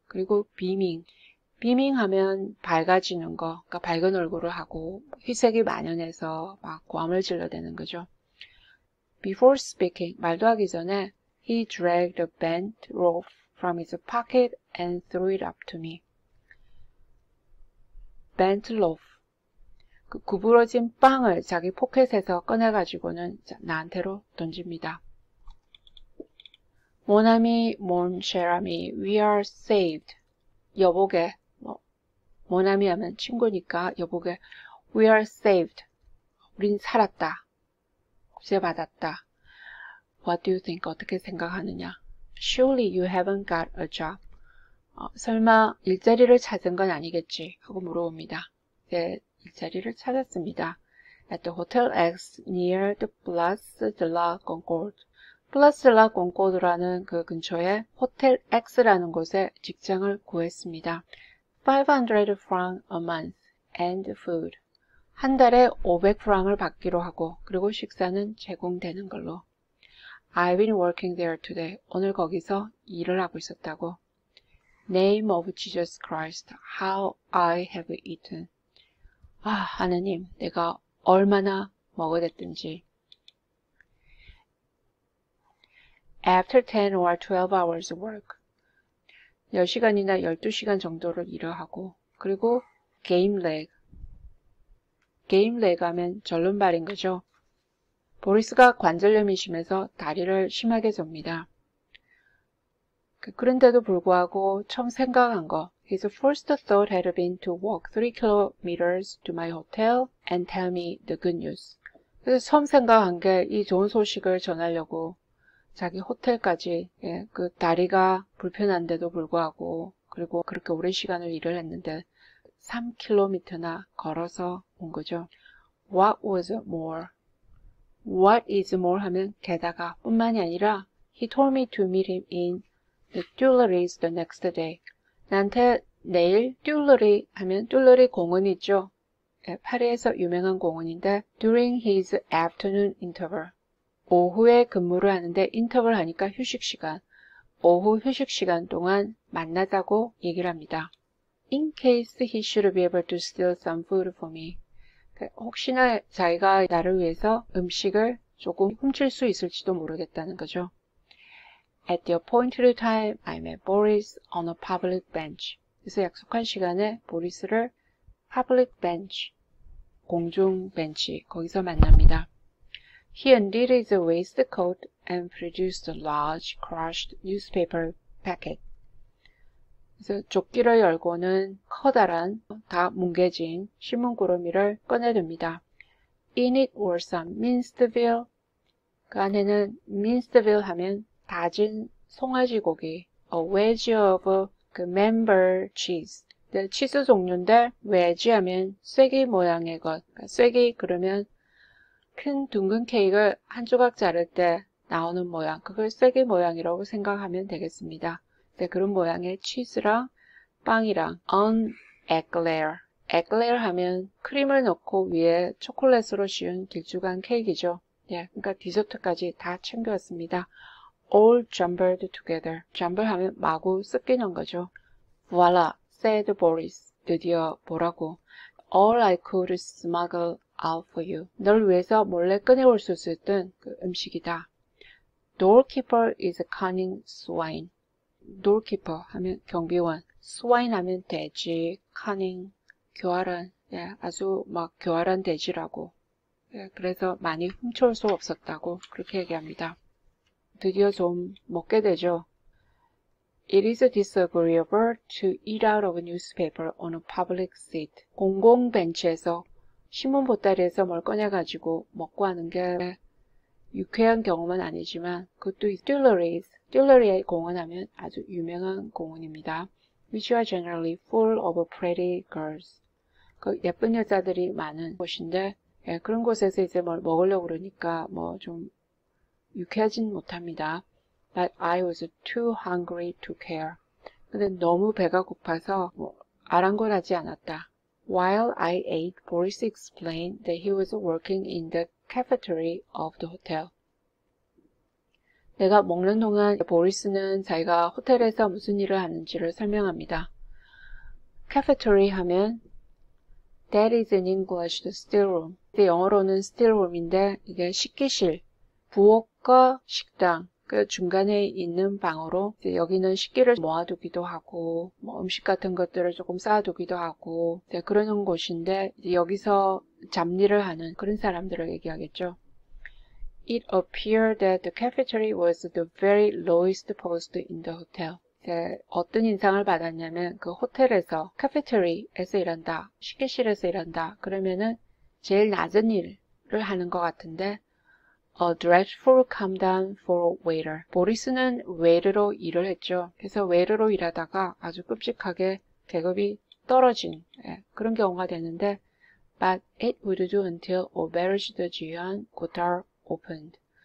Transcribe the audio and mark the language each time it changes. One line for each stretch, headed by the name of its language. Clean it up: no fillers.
Korean: 그리고 beaming 하면 밝아지는 거, 그러니까 밝은 얼굴을 하고 희색이 만연해서 막 고함을 질러대는 거죠.
English: Before speaking,
Korean: 말도 하기 전에
English: he dragged a bent loaf from his pocket and threw it up to me. bent loaf,
Korean: 그 구부러진 빵을 자기 포켓에서 꺼내가지고는 나한테로 던집니다.
French: Mon ami, mon cher ami,
English: we are saved.
Korean: 여보게, mon ami 하면 친구니까 여보게,
English: we are saved.
Korean: 우린 살았다. 구제받았다.
English: What do you think?
Korean: 어떻게 생각하느냐?
English: Surely you haven't got a job.
Korean: 설마 일자리를 찾은 건 아니겠지? 하고 물어봅니다. 네, 일자리를 찾았습니다.
English: At the Hotel X near the Place de la Concorde.
Korean: Place de la Concorde라는 그 근처에 호텔 X라는 곳에 직장을 구했습니다.
English: 500 francs a month and food.
Korean: 한 달에 500프랑을 받기로 하고 그리고 식사는 제공되는 걸로.
English: I've been working there today.
Korean: 오늘 거기서 일을 하고 있었다고.
English: Name of Jesus Christ, how I have eaten.
Korean: 하느님, 내가 얼마나 먹어댔든지.
English: After 10 or 12 hours of work.
Korean: 10시간이나 12시간 정도를 일을 하고, 그리고 game leg 하면 절름발인 거죠. 보리스가 관절염이 심해서 다리를 심하게 접니다. 그런데도 불구하고 처음 생각한 거,
English: his first thought had been to walk 3 kilometers to my hotel and tell me the good news.
Korean: 그래서 처음 생각한 게 이 좋은 소식을 전하려고 자기 호텔까지, 그 다리가 불편한데도 불구하고 그리고 그렇게 오랜 시간을 일을 했는데 3km나 걸어서 온 거죠.
English: What was more? What is more
Korean: 하면 게다가 뿐만이 아니라
English: he told me to meet him in the Tuileries the next day.
Korean: 나한테 내일 듈러리 하면 듈러리 공원 있죠. 파리에서 유명한 공원인데
English: during his afternoon interval.
Korean: 오후에 근무를 하는데 인터벌 하니까 휴식 시간. 오후 휴식 시간 동안 만나자고 얘기를 합니다.
English: In case he should be able to steal some food for me.
Korean: 혹시나 자기가 나를 위해서 음식을 조금 훔칠 수 있을지도 모르겠다는 거죠.
English: At the appointed time, I met Boris on a public bench.
Korean: 그래서 약속한 시간에 보리스를 public bench, 공중 벤치, 거기서 만납니다.
English: He undid his waistcoat and produced a large, crushed newspaper packet.
Korean: 그래서 조끼를 열고는 커다란, 다 뭉개진 신문꾸러미를 꺼내듭니다.
English: In it were some minced veal.
Korean: 그 안에는
English: minced veal
Korean: 하면 다진 송아지 고기,
English: a wedge of Camembert cheese.
Korean: 치즈 종류인데 wedge 하면 쐐기 모양의 것. 그러니까 쐐기 그러면 큰 둥근 케이크를 한 조각 자를 때 나오는 모양, 그걸 쐐기 모양이라고 생각하면 되겠습니다. 그런 모양의 치즈랑 빵이랑 un eclair. eclair 하면 크림을 넣고 위에 초콜릿으로 씌운 길쭉한 케이크이죠. 그러니까 디저트까지 다 챙겨왔습니다.
English: All jumbled together.
Korean: jumble 하면 마구 섞이는 거죠.
English: Voila, said Boris.
Korean: 드디어 뭐라고?
English: All I could smuggle out for you.
Korean: 널 위해서 몰래 꺼내올 수 있었던 그 음식이다.
English: Doorkeeper is a cunning swine.
Korean: Doorkeeper 하면 경비원, swine 하면 돼지, cunning, 교활한, 아주 막 교활한 돼지라고. 그래서 많이 훔쳐올 수 없었다고 그렇게 얘기합니다. 드디어 좀 먹게 되죠.
English: It is disagreeable to eat out of a newspaper on a public seat.
Korean: 공공 벤치에서 신문 보따리에서 뭘 꺼내가지고 먹고 하는 게 유쾌한 경험은 아니지만 그것도 Tuileries, 듈러리의 공원 하면 아주 유명한 공원입니다.
English: Which are generally full of pretty girls.
Korean: 그 예쁜 여자들이 많은 곳인데 그런 곳에서 이제 뭘 먹으려고 그러니까 뭐 좀 유쾌하진 못합니다.
English: But I was too hungry to care.
Korean: 근데 너무 배가 고파서 아랑곳하지 않았다.
English: While I ate, Boris explained that he was working in the cafeteria of the hotel.
Korean: 내가 먹는 동안 보리스는 자기가 호텔에서 무슨 일을 하는지를 설명합니다.
English: cafeteria 하면 that is in English the stillroom.
Korean: 영어로는 stillroom인데 이게 식기실, 부엌과 식당, 그 중간에 있는 방으로 여기는 식기를 모아두기도 하고 음식 같은 것들을 조금 쌓아두기도 하고 그러는 곳인데 여기서 잡일을 하는 그런 사람들을 얘기하겠죠.
English: It appeared that the cafeteria was the very lowest post in the hotel.
Korean: 어떤 인상을 받았냐면 그 호텔에서 카페테리아에서 일한다, 식기실에서 일한다. 그러면은 제일 낮은 일을 하는 것 같은데
English: A dreadful come down for a waiter.
Korean: 보리스는 웨이터로 일을 했죠. 그래서 웨이터로 일하다가 아주 끔찍하게 계급이 떨어진 그런 경우가 되는데
English: But it would do until Auberge de Jean Coutard opened.